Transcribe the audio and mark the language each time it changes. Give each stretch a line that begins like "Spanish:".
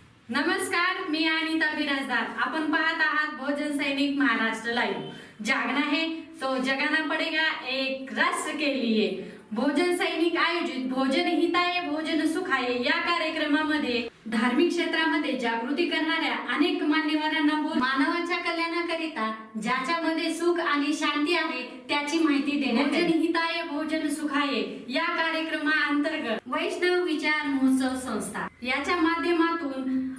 Marathi: नमस्कार, मी अनिता बिराजदार. आपण पाहत आहात भोजन सैनिक महाराष्ट्र लाईव्ह.
Hindi: जागना है तो जगाना पडेगा, एक राष्ट्र के लिए.
Marathi: भोजन सैनिक आयोजित भोजन हिताय भोजन सुखाय या कार्यक्रमामध्ये धार्मिक क्षेत्रामध्ये जागृती करणाऱ्या अनेक मान्यवरांना मानवाच्या कल्याणाकरिता ज्याच्यामध्ये सुख आणि शांती आहे त्याची माहिती देण्यात भोजन हिताय भोजन सुखाय या कार्यक्रमाअंतर्गत वैष्णव विचार महोत्सव संस्था याच्या माध्यमातून